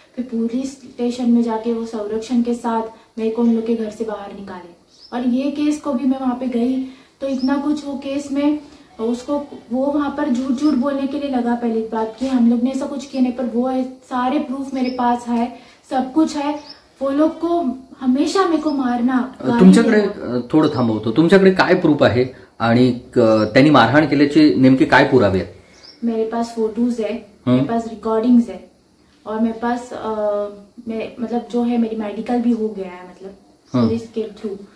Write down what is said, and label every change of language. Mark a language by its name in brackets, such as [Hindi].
[Hindi] फिर police station में जाके वो संरक्षण के साथ मेरे को उन लोग के घर से बाहर निकाले। और ये केस को भी मैं वहाँ पे गई तो इतना कुछ वो केस में उसको वो वहां पर झूठ बोलने के लिए लगा पहली बात कि हम लोग ने ऐसा कुछ किया नहीं, पर वो है सारे प्रूफ मेरे पास है, सब कुछ है। वो लोग को हमेशा मेरे को मारना। [Marathi] तुमच्याकडे थोडं थांबवतो, तुमच्याकडे काय प्रूफ आहे आणि त्यांनी मारहाण केल्याचे नेमके काय पुरावे आहेत? [Hindi] मेरे पास फोटोज है, मेरे पास रिकॉर्डिंग्स है और मेरे पास मतलब जो है मेरी मेडिकल भी हो गया है, मतलब पुलिस के थ्रू।